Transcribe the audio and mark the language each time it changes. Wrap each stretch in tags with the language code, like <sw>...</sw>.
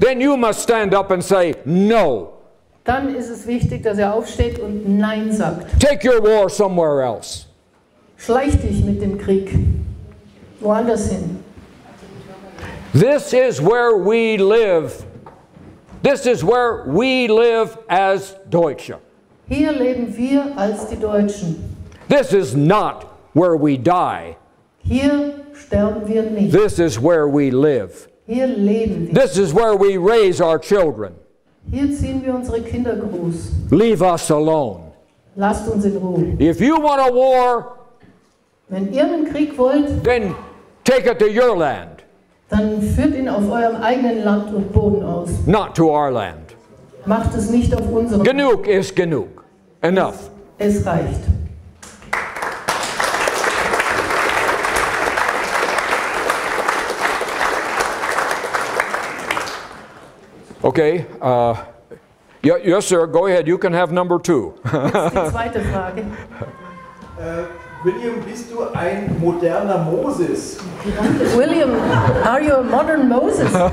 <en>then you must stand up and say, no.</en> <de>dann ist es wichtig, dass er aufsteht und Nein sagt.</de> <en>Take your war somewhere else.</en> <de>Schleich dich mit dem Krieg woanders hin.</de> <en>This is where we live. This is where we live as Deutsche.</en> <de>Hier leben wir als die Deutschen.</de> <en>This is not where we die.</en> <de>Hier sterben wir nicht.</de> <en>This is where we live.</en> <de>Hier leben wir.</de> <en>This is where we raise our children.</en> <de>Hier ziehen wir unsere Kinder groß.</de> <en>Leave us alone.</en> <de>Lasst uns in Ruhe.</de> <en>If you want a war,</en> <de>Wenn ihr einen Krieg wollt,</de> <en>then take it to your land,</en> <de>dann führt ihn auf eurem eigenen Land und Boden aus.</de> <en>not to our land.</en> <de>Macht es nicht auf unserem. Genug is genug.</de> <en>Enough.</en> <de>Es reicht.</de> <en>Okay. Yes, sir. Go ahead. You can have number 2.</en> <de>Jetzt die zweite Frage. William, bist du ein moderner Moses?</de> <en>William, are you a modern Moses?</en>